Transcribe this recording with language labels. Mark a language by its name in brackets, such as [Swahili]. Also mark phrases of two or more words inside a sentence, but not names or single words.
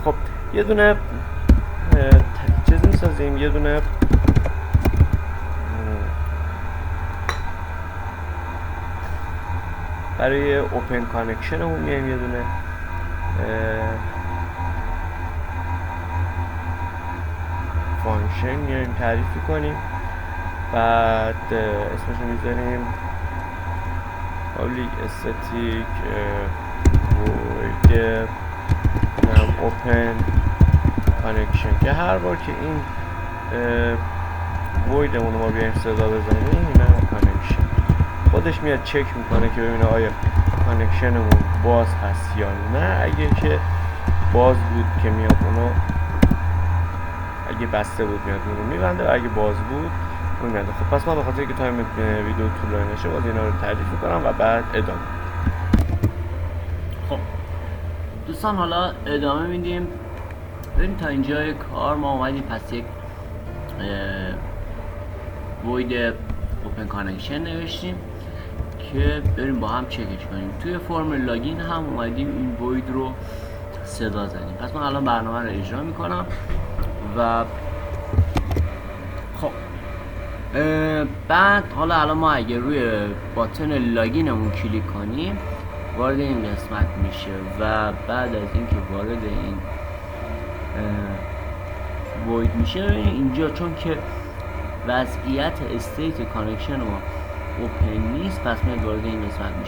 [Persian] خب یه دونه چیز میسازیم، یه دونه برای [English] open connection [Persian] همون میایم یه دونه فانکشن میایم تعریف کنیم، بعد اسمشو میذاریم [English] public static void open connection [Persian] که هر بار که این voidمون رو ما بیایم صدا بزنیم این هم کانکشن خودش میاد چک میکنه که ببینه آیا کانکشنمون باز هست یا نه. اگه که باز بود که میاد اونو، اگه بسته بود میاد اونو میبنده و اگه باز بود اون میاد. خب پس ما به خاطر که تایم ویدیو طولانی نشه باز اینا رو تعریف میکنم و بعد ادامه. خب دوستان حالا ادامه میدیم. ببین تا اینجای کار ما اومدیم پس یک [English] void open connection [Persian] نوشتیم که بریم با هم چکش کنیم. توی فرم لاگین هم اومدیم این void رو صدا زدیم. پس من الان برنامه رو اجرا میکنم و خب بعد حالا الان ما اگه روی [English] button loginمون [Persian] کلیک کنیم وارد این قسمت میشه و بعد از اینکه وارد این void میشه اینجا چون که وضعیت [English] state connection [Persian] ما اوپن نیست پس میاد وارد این قسمت میشه.